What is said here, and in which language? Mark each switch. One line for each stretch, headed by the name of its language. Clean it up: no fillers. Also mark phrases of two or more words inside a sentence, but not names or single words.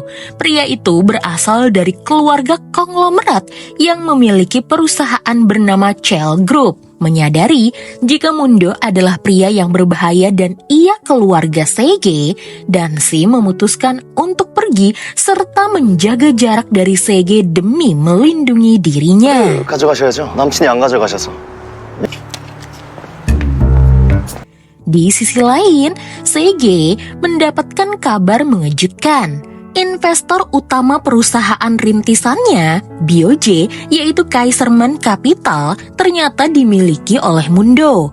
Indonesian: Pria itu berasal dari keluarga konglomerat yang memiliki perusahaan bernama Chell Group. Menyadari jika Mundo adalah pria yang berbahaya dan ia keluarga Sege, Dansim memutuskan untuk pergi serta menjaga jarak dari Sege demi melindungi dirinya.
Korean: 가져가셔야죠. 남친이 안 가져가셔서.
Indonesian: Di sisi lain, Sege mendapatkan kabar mengejutkan. Investor utama perusahaan rintisannya, Bioje, yaitu Kaiserman Capital, ternyata dimiliki oleh Mundo.